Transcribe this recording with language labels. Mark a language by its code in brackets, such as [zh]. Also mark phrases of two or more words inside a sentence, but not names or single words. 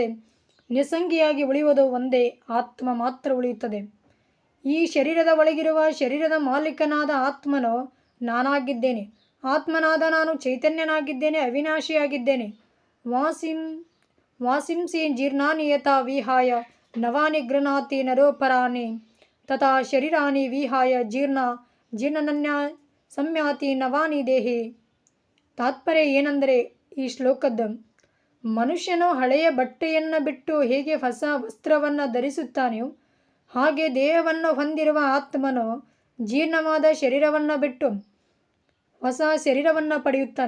[kn] ನಿಸ್ಸಂಗಿಯಾಗಿ ಉಳಿಯುವುದು ಒಂದೇ ಆತ್ಮ ಮಾತ್ರ ಉಳಿಯುತ್ತದೆ. ಈ ಶರೀರದ ಒಳಗಿರುವ ಶರೀರದ ಮಾಲೀಕನಾದ ಆತ್ಮನು ನಾನಾಗಿದ್ದೇನೆ. ಆತ್ಮನಾದ ನಾನು ಚೈತನ್ಯನಾಗಿದ್ದೇನೆ, ಅವಿನಾಶಿಯಾಗಿದ್ದೇನೆ. [sa] ವಾಸಿಂಸಿ ಜೀರ್ಣಾನಿ ಯಥಾ ವಿಹಾಯ ನವಾನಿ ಗೃಹಾತಿ ನರೋಪರಾಣಿ ತಥಾ ಶರೀರಾನಿ ವಿಹಾಯ ಜೀರ್ಣನನ್ಯ ಸಂಯಾತಿ ನವಾನಿ ದೇಹಿ. [kn] ತಾತ್ಪರ್ಯ ಏನೆಂದರೆ, ಈ ಶ್ಲೋಕದ್ದು, ಮನುಷ್ಯನು ಹಳೆಯ ಬಟ್ಟೆಯನ್ನು ಬಿಟ್ಟು ಹೇಗೆ ಹೊಸ ವಸ್ತ್ರವನ್ನು ಧರಿಸುತ್ತಾನೆಯೋ ಹಾಗೆ ದೇಹವನ್ನು ಹೊಂದಿರುವ ಆತ್ಮನು ಜೀರ್ಣವಾದ ಶರೀರವನ್ನು ಬಿಟ್ಟು ಹೊಸ ಶರೀರವನ್ನು ಪಡೆಯುತ್ತಾನೆ.